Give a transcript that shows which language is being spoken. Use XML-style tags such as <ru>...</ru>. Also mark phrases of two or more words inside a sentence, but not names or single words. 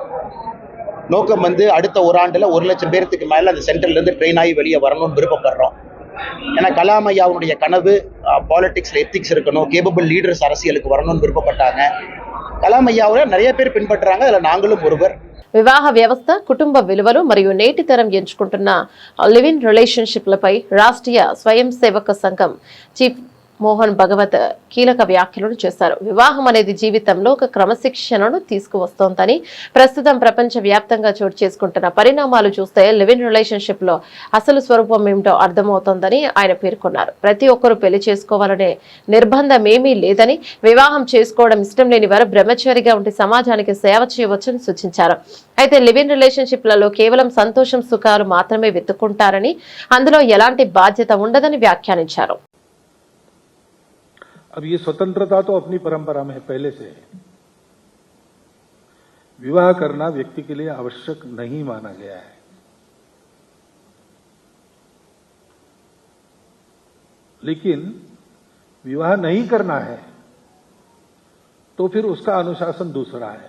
<ta>நோக்கம் வந்து அடுத்த ஒரு ஆண்டுல 1,00,000 பேருக்கு மேல அந்த சென்டர்ல இருந்து ட்ரெயின் ஆகி வெளியே வரணும்னு விருப்பப்படுறோம். ஏன்னா கலாம் ஐயாவுடைய கனவு பாலிடிக்ஸ்ல எத்திக்ஸ் இருக்கணும்,</ta> <en>capable leaders</en> <ta>அரசியலுக்கு வரணும்னு விருப்பப்பட்டாங்க. கலாம் ஐயாவை நிறைய பேர் பின்பற்றுறாங்க, அதுல நாங்களும் ஒருவர்.</ta> <te>వివాహ వ్యవస్థ, కుటుంబ విలువలు మరియు నేటి తరం ఎంచుకుంటున్న</te> <en>live in relationships</en> <te>రాష్ట్రీయ స్వయం సేవక సంఘం చీఫ్ మోహన్ భగవత్ కీలక వ్యాఖ్యలు చేశారు. వివాహం అనేది జీవితంలో ఒక క్రమశిక్షణను తీసుకువస్తోందని, ప్రస్తుతం ప్రపంచ వ్యాప్తంగా చోటు చేసుకుంటున్న పరిణామాలు చూస్తే</te> <en>live in relationship</en> <te>లో అసలు స్వరూపం ఏమిటో అర్థమవుతోందని ఆయన పేర్కొన్నారు. ప్రతి ఒక్కరూ పెళ్లి చేసుకోవాలనే నిర్బంధం ఏమీ లేదని, వివాహం చేసుకోవడం ఇష్టం లేని వారు బ్రహ్మచారిగా ఉండి సమాజానికి సేవ చేయవచ్చని సూచించారు. అయితే</te> <en>live in relationships</en> <te>కేవలం సంతోషం, సుఖాలు మాత్రమే వెతుక్కుంటారని, అందులో ఎలాంటి బాధ్యత ఉండదని వ్యాఖ్యానించారు.</te> <hi>अब ये स्वतंत्रता तो अपनी परंपरा में पहले से है. विवाह करना व्यक्ति के लिए आवश्यक नहीं माना गया है. लेकिन विवाह नहीं करना है तो फिर उसका अनुशासन दूसरा है.</hi>